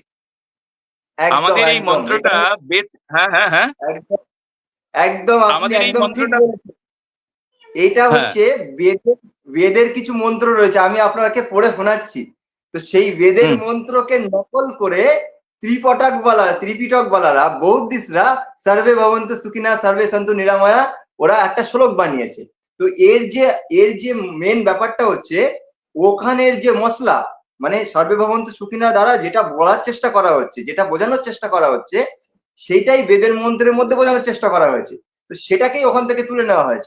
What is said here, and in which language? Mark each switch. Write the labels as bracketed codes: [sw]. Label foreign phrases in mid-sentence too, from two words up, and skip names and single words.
[bn] আমাদের এই মন্ত্রটা বেদ, হ্যাঁ, একদম আমাদের এই মন্ত্রটা, এটা হচ্ছে বেদের কিছু মন্ত্র রয়েছে, আমি আপনাকে পড়ে শোনাচ্ছি। তো সেই বেদের মন্ত্রকে নকল করে ত্রিপিটক বালারা, বৌদ্ধিস্টরা [sa] সর্বে ভবন্তু সুখিনা সর্বে সন্তু নিরাময়া, [bn] ওরা একটা শ্লোক বানিয়েছে। তো এর যে মেন ব্যাপারটা হচ্ছে, ওখানের যে মশলা, মানে [sa] সর্বে ভবন্তু সুখিনা [bn] দ্বারা যেটা বলার চেষ্টা করা হচ্ছে, যেটা বোঝানোর চেষ্টা করা হচ্ছে, সেটাই বেদের মন্ত্রের মধ্যে বোঝানোর চেষ্টা করা হয়েছে। তো সেটাকেই ওখান থেকে তুলে নেওয়া হয়েছে।